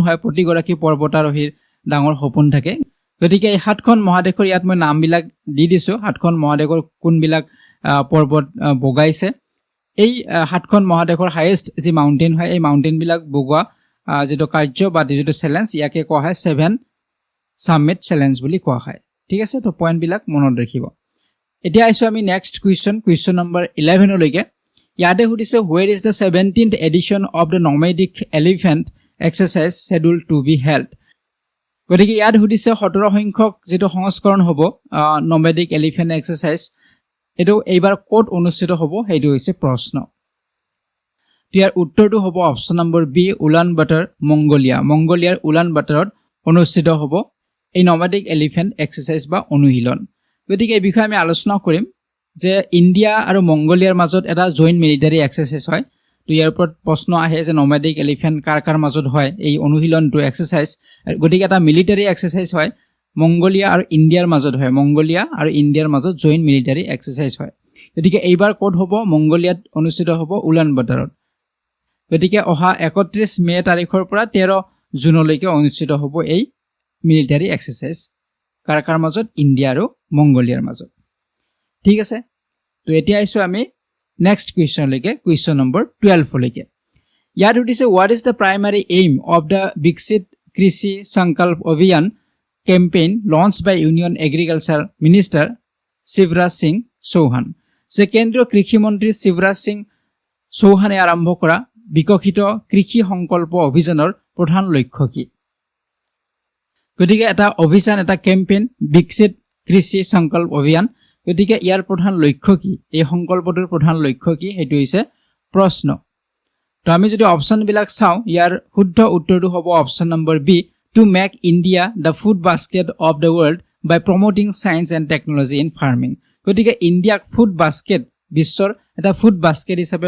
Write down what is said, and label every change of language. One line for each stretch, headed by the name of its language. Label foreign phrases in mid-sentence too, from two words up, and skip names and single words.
Assamese: হয় প্ৰতিগৰাকী পৰ্বতাৰোহীৰ ডাঙৰ সপোন থাকে গতিকে এই 7খন মহাদেশৰ ইয়াত মই নামবিলাক দি দিছো 7খন মহাদেশৰ কোনবিলাক পৰ্বত বগাইছে এই 7খন মহাদেশৰ হাইয়েষ্ট যি মাউণ্টেইন হয় এই মাউণ্টেইনবিলাক বগোৱা যেটো কাৰ্য বা যেটো চেলেঞ্জ ইয়াকে কোৱা হয়
English: 7 summit challenge
Assamese: বুলি কোৱা হয় ঠিক আছে তো পইণ্টবিলাক মনত ৰাখিব এতিয়া আইছো আমি
English: next question number 11
Assamese: লৈকে ইয়াতে সুধিছে
English: where is the 17th edition of the nomadic elephant exercise scheduled to be held
Assamese: গতিকে ইয়াত সুধিছে 17 সংখ্যক যেটো সংস্কৰণ হ'ব
English: nomadic elephant exercise
Assamese: এটো এইবাৰ ক'ত অনুষ্ঠিত হ'ব হেইটো হৈছে প্ৰশ্ন ইয়াৰ উত্তৰটো হ'ব
English: option number B
Assamese: উলান বাটাৰ মংগোলিয়াৰ উলান বাটাৰত অনুষ্ঠিত হ'ব এই
English: nomadic elephant exercise
Assamese: বা অনুশীলন গতিকে এই বিষয়ে আমি আলোচনা কৰিম যে ইন্ডিয়া আৰু মংগোলিয়াৰ মাজত এটা
English: joint military exercise
Assamese: হয় তো ইয়াৰ ওপৰত প্ৰশ্ন আহে যে
English: nomadic elephant
Assamese: কাৰ মাজত হয় এই অনুশীলনটো এক্সাৰসাইজ গতিকে এটা
English: military exercise
Assamese: হয় মংগোলিয়া আৰু ইন্ডিয়াৰ মাজত
English: joint military exercise
Assamese: হয় গতিকে এইবাৰ ক'ত হ'ব মংগোলিয়াত অনুষ্ঠিত হ'ব উলান বাটাৰত গতিকে অহা 31 মে তাৰিখৰ পৰা 13 জুনলৈকে অনুষ্ঠিত হ'ব এই
English: military exercise
Assamese: কাৰ মাজত ইন্ডিয়া আৰু মংগোলিয়াৰ মাজত ঠিক আছে তো এতিয়া আইছো আমি
English: next question
Assamese: লৈকে
English: question number 12
Assamese: লৈকে ইয়াত উঠিছে
English: what is the primary aim of the Viksit Krishi Sankalp Abhiyan campaign launched by Union Agriculture Minister Shivraj Singh Chauhan
Assamese: যে কেন্দ্ৰীয় কৃষি মন্ত্ৰী শিৱৰাজ সিং চৌহানে আৰম্ভ কৰা বিকশিত কৃষি সংকল্প অভিযানৰ প্ৰধান লক্ষ্য কি গতিকে এটা অভিযান এটা কেম্পেইন বিকশিত কৃষি সংকল্প অভিযান গতিকে ইয়াৰ প্ৰধান লক্ষ্য কি এই সংকল্পটোৰ প্ৰধান লক্ষ্য কি হেতু হৈছে প্ৰশ্ন তো আমি যদি অপচন বিলাক চাও ইয়াৰ শুদ্ধ উত্তৰটো হ'ব
English: option number B to make India the food basket of the world by promoting science and technology in farming
Assamese: গতিকে ইণ্ডিয়াক
English: food basket
Assamese: বিশ্বৰ এটা
English: food basket
Assamese: হিচাপে